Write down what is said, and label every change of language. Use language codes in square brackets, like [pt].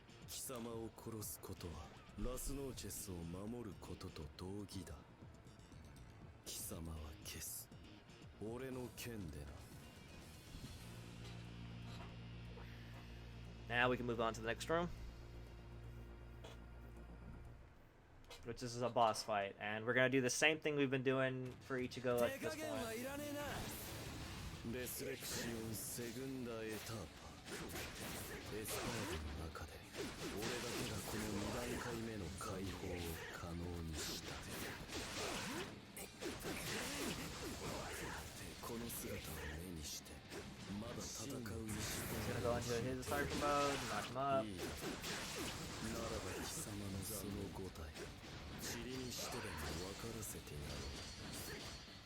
[ja] 貴様を殺すことはラスノーチェスを守ることと同義だ。貴様は消す。俺の剣でな。 [en] Now we can move on to the next room, which is a boss fight, and we're gonna do the same thing we've been doing for Ichigo at this point. [es] Resurrección segunda etapa. [ja] SRROCの中で俺だけがこの2段階目の解放を可能にした。この姿を目にしてまだ戦う意志が。 [en] He's gonna go into his starter mode, knock him up. [ja] ならば貴様のその5体、塵にしてでも分からせてやろう。